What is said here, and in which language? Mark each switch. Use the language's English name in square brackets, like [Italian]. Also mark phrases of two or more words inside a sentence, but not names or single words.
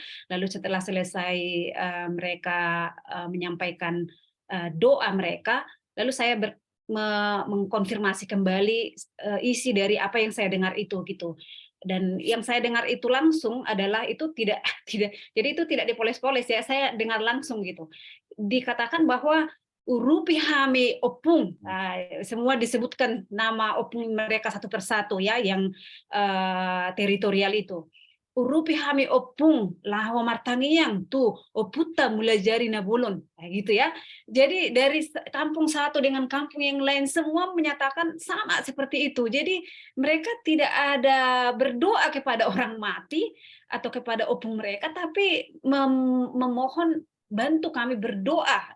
[Indonesian] Lalu setelah selesai mereka menyampaikan doa mereka, lalu saya mengkonfirmasi kembali isi dari apa yang saya dengar itu gitu. Dan yang saya dengar itu langsung adalah itu tidak jadi itu tidak dipoles-poles ya, saya dengar langsung gitu. Dikatakan bahwa [Batak Toba] urupi hami opung, [Indonesian] semua disebutkan nama opung mereka satu persatu ya, yang teritorial itu. [Batak Toba] Urupi hami opung laho martangiyang tu oputa mulai jari nabulon, [Indonesian] gitu ya. Jadi dari kampung satu dengan kampung yang lain semua menyatakan sama seperti itu. Jadi mereka tidak ada berdoa kepada orang mati atau kepada opung mereka, tapi memohon bantu kami berdoa.